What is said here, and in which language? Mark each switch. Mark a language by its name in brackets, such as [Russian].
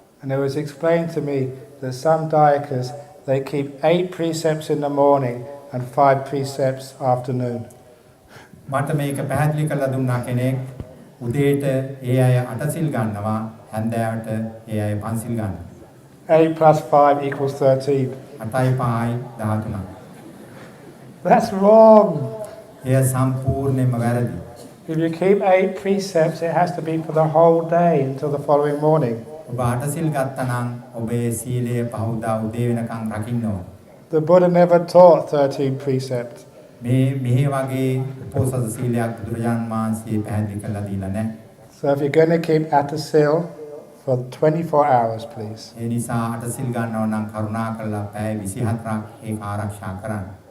[English] And it was explained to me that some dayakas, they keep 8 precepts in the morning and 5 precepts afternoon. [Sinhala] මට මේක පැහැදිලි කරලා දුන්නා කෙනෙක් උදේට ඒ අය 8 සිල් ගන්නවා හැන්දෑවට ඒ අය 5 සිල් ගන්නවා. [English] 8 plus 5 equals 13. [Sinhala] 8යි 5යි 13. [English] That's wrong. [Sinhala] එය සම්පූර්ණයෙන්ම වැරදි. [English] If you keep 8 precepts, it has to be for the whole day until the following morning. [Sinhala] ඔබ 8 සිල් ගත්තා නම් ඔබේ සීලය පහුදා උදේ වෙනකන් රකින්න ඕන. [English] The Buddha never taught 13 precepts. [Sinhala] මේ වගේ උපෝසථ සීලයක් බුදුරජාණන් වහන්සේ පැහැදිලි කරලා දීලා නැහැ. [English] So if you're going to keep atasil for 24 hours, please. [Sinhala] ඒ නිසා 8 සිල් ගන්නව නම් කරුණාකරලා පැය 24ක් ඒක ආරක්ෂා කරන්න.